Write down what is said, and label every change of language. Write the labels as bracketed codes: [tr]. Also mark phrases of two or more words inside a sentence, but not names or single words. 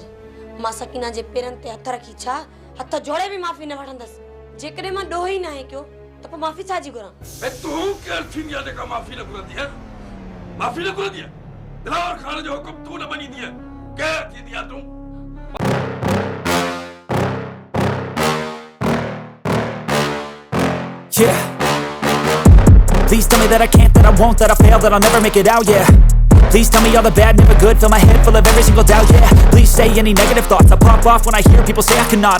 [sd] मां सकीना जे पेरनि ते हथ रखी छा हथ जोड़े बि माफ़ी न वठंदसि। जेकॾहिं मां ॾोह ई न आहे कयो त पोइ माफ़ी छाजी घुरां? तूं केरु थींदी आहे जेका माफ़ी न घुरंदी आहे? माफ़ी न घुरंदी आहे? दिलावर खान जो हुकुम तू न मञींदी है केर थींदी आहे तूं [en] Yeah. Please tell me that I can't, that I won't, that I fail, that I'll never make it out, yeah. Please tell me all the bad, never good, fill my head full of every single doubt, yeah. Please say any negative thoughts, I pop off when I hear people say I cannot.